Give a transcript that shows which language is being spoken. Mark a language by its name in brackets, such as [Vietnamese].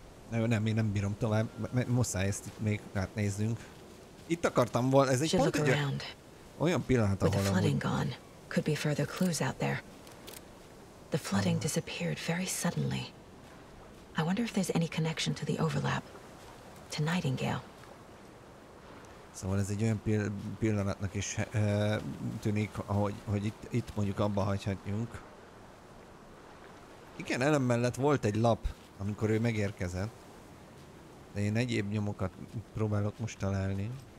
[Hungarian] Nem, én nem bírom tovább. Muszáj ezt itt még átnézzünk. Itt akartam volna, ez egy pont egy olyan pillanat, ahol [English] flooding gone, could be further clues out there. The flooding disappeared very suddenly. I wonder if there's any connection to the overlap. To Nightingale. [Hungarian] Szóval ez egy olyan pillanatnak is tűnik, hogy itt mondjuk abba hagyhatjunk. Igen, Ellen mellett volt egy lap, amikor ő megérkezett. De én egyéb nyomokat próbálok most találni.